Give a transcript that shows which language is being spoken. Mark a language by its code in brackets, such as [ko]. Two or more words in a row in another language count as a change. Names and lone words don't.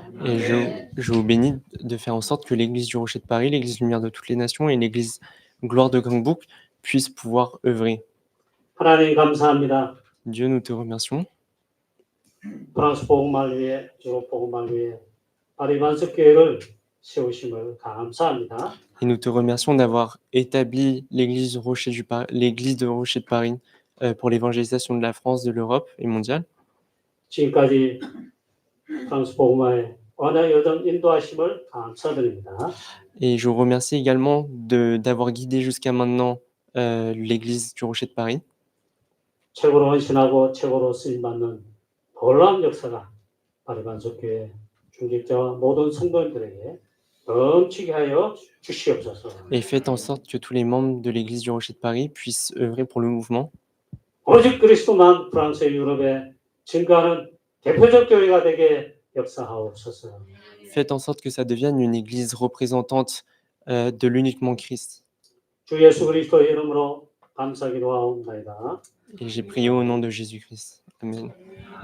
[fr] Et je vous bénis de faire en sorte que l'Église du Rocher de Paris, l'Église Lumière de toutes les nations et l'Église Gloire de Gangbook puissent pouvoir œuvrer. [ko] 하나님 감사합니다. [fr] Dieu, nous te remercions [ko] 프랑스 복음화를 위해 유럽 복음화를 위해 바리반석 교회를 세우심을 감사합니다. [fr] et nous te remercions d'avoir établi l'Église l'Église de Rocher de Paris, pour l'évangélisation de la France, de l'Europe et mondiale. [ko] 지금까지 프랑스 복음화의 언어 여정 인도하심을 감사드립니다. [fr] Et je vous remercie également d'avoir guidé jusqu'à maintenant, l'Église du Rocher de Paris. [ko] 최고로 헌신하고 최고로 쓰임받는 놀라운 역사가 바리반석 교회 중직자와 모든 성도님들에게 넘치게 하여 주시옵소서. [fr] Et faites en sorte que tous les membres de l'Église du Rocher de Paris puissent œuvrer pour le mouvement. [ko] 오직 그리스도만 프랑스의 유럽에 증거하는 대표적 교회가 되게 역사하옵소서. [fr] Faites en sorte que ça devienne une église représentante, de l'uniquement Christ. [ko] 주 예수 그리스도의 이름으로 감사기도하옵나이다. [fr] Et j'ai prié au nom de Jésus-Christ. Amen.